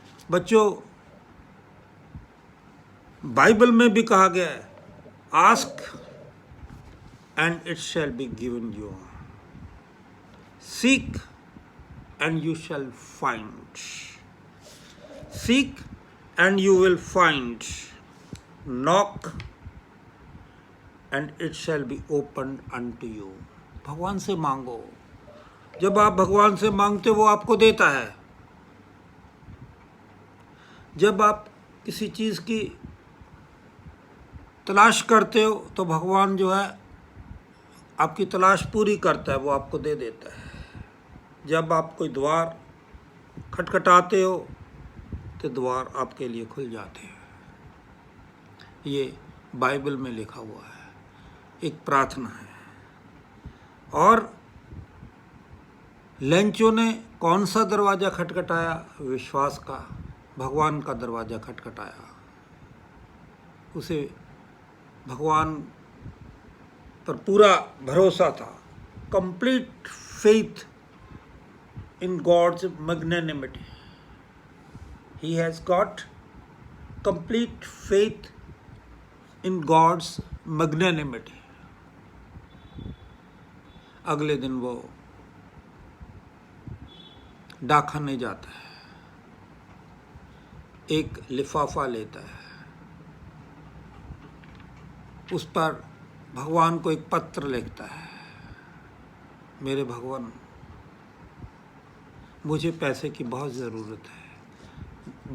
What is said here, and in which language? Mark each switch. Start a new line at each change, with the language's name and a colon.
Hindi: बच्चों, बाइबल में भी कहा गया है,
English: Ask and it shall be given you, seek and you shall find. Seek and you will find. Knock and it shall be opened unto you.
Hindi: भगवान से मांगो। जब आप भगवान से मांगते हो वो आपको देता है। जब आप किसी चीज़ की तलाश करते हो तो भगवान जो है आपकी तलाश पूरी करता है, वो आपको दे देता है। जब आप कोई द्वार खटखटाते हो तो द्वार आपके लिए खुल जाते हैं। ये बाइबल में लिखा हुआ है, एक प्रार्थना है। और लेंचो ने कौन सा दरवाज़ा खटखटाया? विश्वास का, भगवान का दरवाज़ा खटखटाया। उसे भगवान पर पूरा भरोसा था।
English: Complete faith in God's magnanimity. He has got complete faith in God's magnanimity.
Hindi: अगले दिन वो डाकखाने जाता है, एक लिफाफा लेता है, उस पर भगवान को एक पत्र लिखता है, मेरे भगवान, मुझे पैसे की बहुत ज़रूरत है।